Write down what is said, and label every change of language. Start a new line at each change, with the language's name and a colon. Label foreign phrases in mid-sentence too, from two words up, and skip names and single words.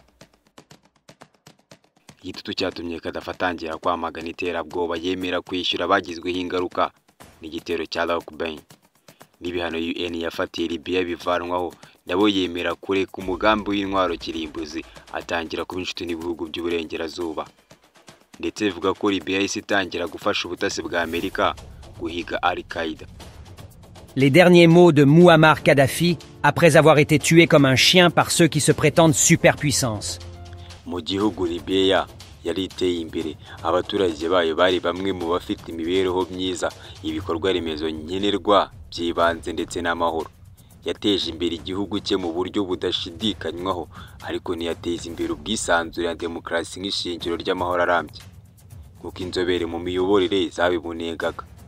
Kinyarwanda: Igitutu cyatumye Gaddafi atangira kwamagana iterabwoba yemera kwishyura bagizweho ingaruka n'igitero cya Lockburn. N'ibihano UN yafatiye Libya bivanwaho, nabo yemera kureka umugambi w'intwaro kirimbuzi atangira kuba inshuti n'ibihugu by'uburengerazuba, ndetse bivuga ko Libya yahise itangira gufasha ubutasi bwa Amerika guhiga Al-Qaïda.
French: Les derniers mots de Muammar Kadhafi après avoir été tué comme un chien par ceux qui se prétendent superpuissance.
Kinyarwanda: Mu gihugu Libya yari iteye imbere, abaturage bayo bari bamwe mu bafite imibereho myiza, ibikorwa remezo nkenerwa by'ibanze ndetse n'amahoro. Yateje imbere igihugu cye mu buryo budashidikanywaho, ariko ntiyateza imbere ubwisanzure na demokarasi nk'ishingiro ry'amahoro arambye nk'uko inzobere mu miyoborere zabibonegaga.